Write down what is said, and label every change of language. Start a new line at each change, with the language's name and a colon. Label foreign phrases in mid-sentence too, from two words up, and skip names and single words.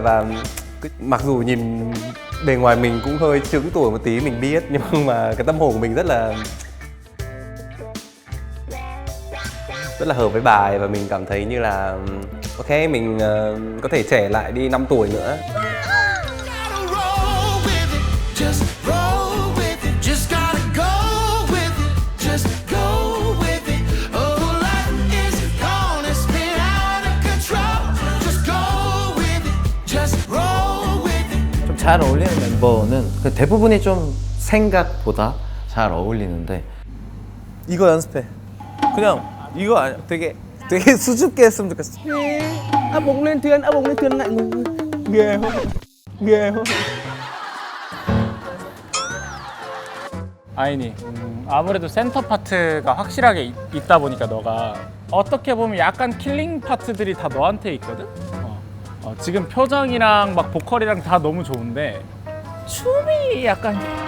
Vietnamese: Và mặc dù nhìn bề ngoài mình cũng hơi trứng tuổi một tí mình biết, nhưng mà cái tâm hồn của mình rất là hợp với bài và mình cảm thấy như là ok, mình có thể trẻ lại đi 5 tuổi nữa.
English: Just roll with it, just gotta go with it, just go with it. Oh, life is gonna spin out of control. Just go with it, just roll with it.
Korean: 좀 잘 어울리는 멤버는 그 대부분이 좀 생각보다 잘 어울리는데 이거 연습해. 그냥 이거 아니야. 되게 수줍게 했으면 좋겠어.
Vietnamese: Ấp bụng lên thuyền lại ngủ. Ghê không? Ghê không?
Korean: 아이니, 아무래도 센터 파트가 확실하게 있다 보니까 너가 어떻게 보면 약간 킬링 파트들이 다 너한테 있거든? 지금 표정이랑 막 보컬이랑 다 너무 좋은데 춤이 약간